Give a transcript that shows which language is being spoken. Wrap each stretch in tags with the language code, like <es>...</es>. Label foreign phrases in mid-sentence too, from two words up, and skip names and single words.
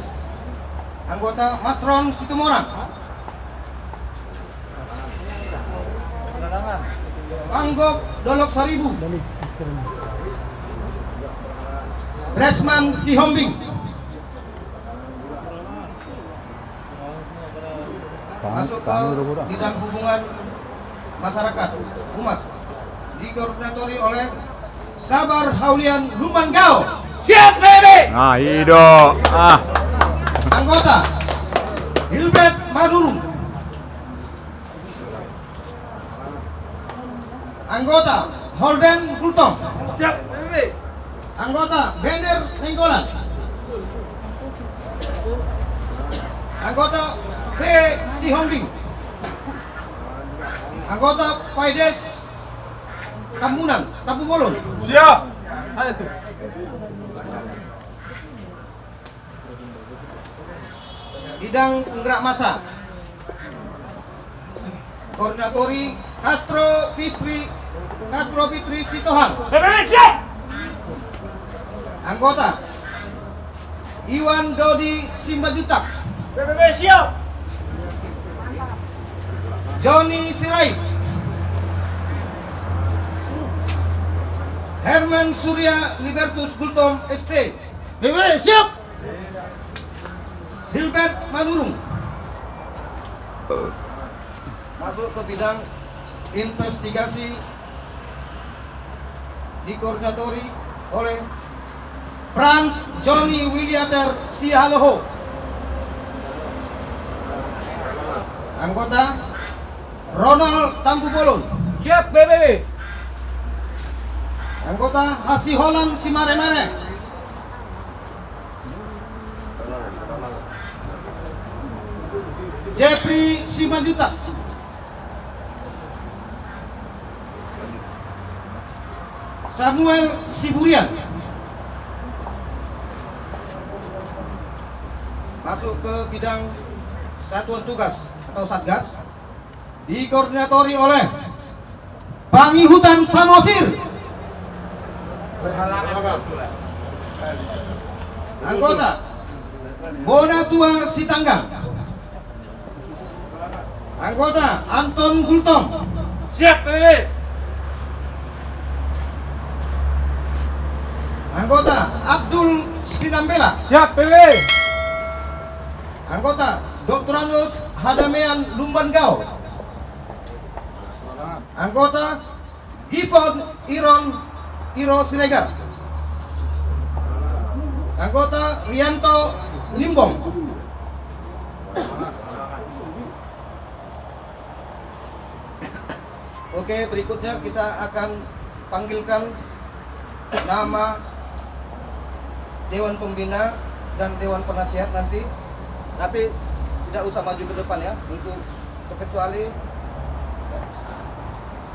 <id>Anggota Masron Situmorang, Anggok Dolok Saribu, Bresman Sihombing. Masuk ke bidang hubungan masyarakat, humas, dikoordinatori oleh Sabar Haulian Lumanggau. Siap PBB. Nah, Ido. Anggota Hilbert Madurung. Anggota Holden Gultom. Siap PBB. Anggota Bender Nenggolan. Anggota V. Sihombing. Anggota Faides Tambunan, Tapu Bolon. Siap. Saya tuh. Bidang penggerak massa, koordinatori Castro Fitri Sitohang. PBB siap. Anggota Iwan Dodi Simbajutak, PBB siap. Johnny Sirait, Herman Surya Libertus Gultom ST, PBB siap. Hilbert Manurung. Masuk ke bidang investigasi, dikoordinatori oleh Frans Johnny Williater Sialoho. Anggota Ronald Tampu Bolon. Siap PBB. Anggota Hasiholan Simare-Mare. Jeffrey Simanjuta. Samuel Siburian. Masuk ke bidang satuan tugas atau satgas, dikoordinatori oleh Pangi Hutan Samosir. Anggota Bonatua Sitanggang. Anggota Anton Gultom. Siap PBB. Anggota Abdul Sinambela. Siap PBB. Anggota Dr. Anus Hadamean Lumbangau. Anggota Gifon Iro Siregar. Anggota Rianto Limbong. Oke, berikutnya kita akan panggilkan nama Dewan Pembina dan Dewan Penasihat nanti, tapi tidak usah maju ke depan ya, untuk terkecuali</id>